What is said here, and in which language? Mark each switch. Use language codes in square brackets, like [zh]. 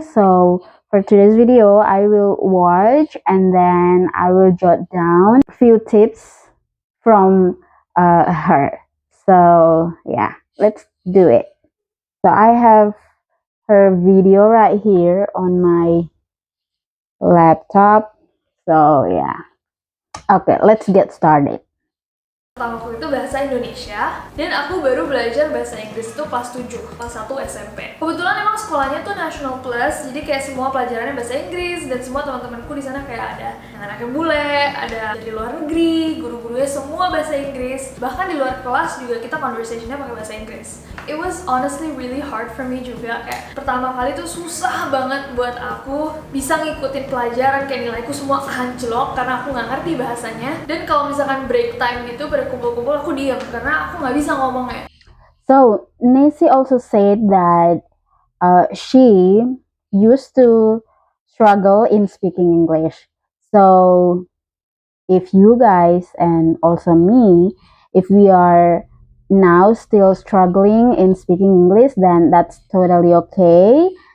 [en] So for today's video, I will watch and then I will jot down a few tips from her. So yeah, let's do it. So I have her video right here on my laptop. So yeah, okay, let's get started. [id] Pertamaku itu bahasa Indonesia, dan aku baru belajar bahasa Inggris itu kelas 7, kelas 1 SMP. Kebetulan emang sekolahnya tuh National Plus, jadi kayak semua pelajarannya bahasa Inggris, dan semua teman-temanku di sana kayak ada yang anaknya bule, ada dari luar negeri, guru-gurunya semua bahasa Inggris. Bahkan di luar kelas juga kita conversationnya pakai bahasa Inggris. [en] It was honestly really hard for me [id] juga, kayak pertama kali tuh susah banget buat aku bisa ngikutin pelajaran, kayak nilaiku semua anjlok karena aku nggak ngerti bahasanya. Dan kalau misalkan break time gitu pada kumpul-kumpul aku diam karena aku nggak bisa ngomongnya. [en] So Nancy also said that she used to struggle in speaking English. So if you guys and also me, if we are now still struggling in speaking English, then that's totally okay.